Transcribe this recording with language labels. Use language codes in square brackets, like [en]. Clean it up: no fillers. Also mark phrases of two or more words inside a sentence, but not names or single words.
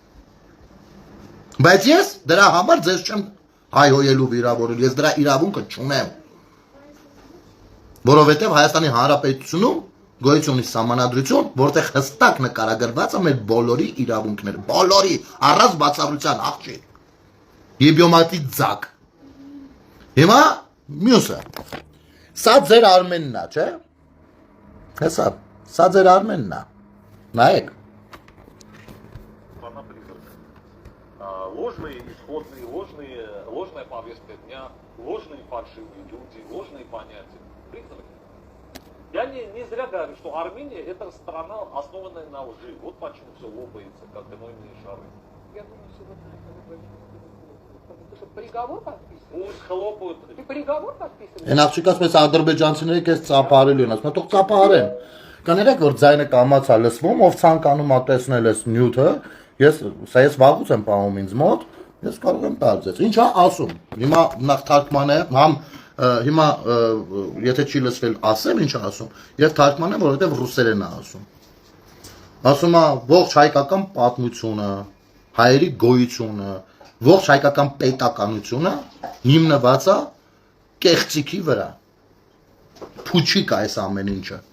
[hy] Բայց ես դրա համար ձեզ չեմ հայհոյելու վիրավորել, ես դրա իրավունքը չունեմ։ Որովհետև Հայաստանի Հանրապետությունում գոյություն ունի սահմանադրություն, որտեղ հստակ նկարագրված է մեր բոլորի իրավունքները, բոլորի առանց բացառության աղջի։ Եբյոմատի ձակ։ Հիմա մյուսը։ Սա ձեր Արմենն է, չէ՞։ Հեսա, սա ձեր Արմենն է։ Նայեք։ [ru] Ложные исходные, ложная повестка дня, ложные фальшивые люди, ложные понятия, призраки. Я не зря говорю, что Армения это страна, основанная на лжи. Вот почему все лопается, как гнойные шары. Я думаю, что вы ты что, приговор подписываешь? Пусть хлопают. Ты приговор подписываешь? [hy] Այն աղջիկաս մեծ ադրբեջանցիները քեզ ծափարելու են, ասում, թող ծափարեն։ Կներեք, որ ձայնը կամացա լսվում, ով ցանկանում է տեսնել այս նյութը, ես վաղուց եմ պահում ինձ մոտ, ես կարող եմ տալ ձեզ։ Ինչ է ասում։ Հիմա նախ թարգմանը, հիմա եթե չի լսվել ասեմ, ինչ է ասում, եւ թարգմանեմ, որովհետեւ ռուսերեն է ասում։ Ասում է ողջ հայկական պատմությունը, հայերի գոյությունը, ողջ հայկական պետականությունը հիմնված է կեղծիքի վրա։ Փուչիկ է այս ամեն ինչը։